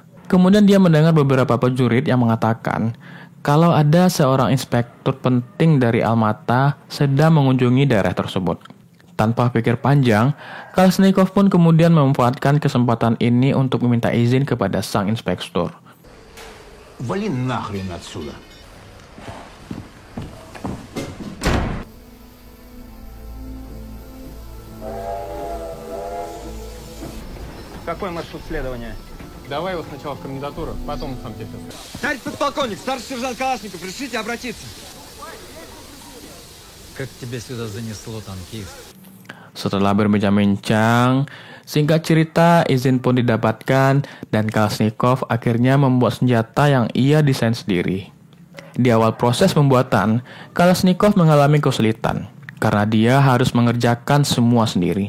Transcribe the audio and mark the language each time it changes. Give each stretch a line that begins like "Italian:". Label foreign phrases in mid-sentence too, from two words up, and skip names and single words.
Indonesian: Kemudian dia mendengar beberapa prajurit yang mengatakan kalau ada seorang inspektur penting dari Almata sedang mengunjungi daerah tersebut. Tanpa pikir panjang, Kalashnikov pun kemudian memanfaatkan kesempatan ini untuk meminta izin kepada sang inspektur.
Russian: Вали нахрен отсюда. Какой маршрут следования? Давай его сначала в комендатуру, потом сам тебе все. Товарищ подполковник, старший сержант Калашников, решите обратиться. Как тебя сюда занесло, танкист?
Indonesian: Setelah berbincang-bincang, singkat cerita izin pun didapatkan dan Kalashnikov akhirnya membuat senjata yang ia desain sendiri. Di awal proses pembuatan, Kalashnikov mengalami kesulitan karena dia harus mengerjakan semua sendiri.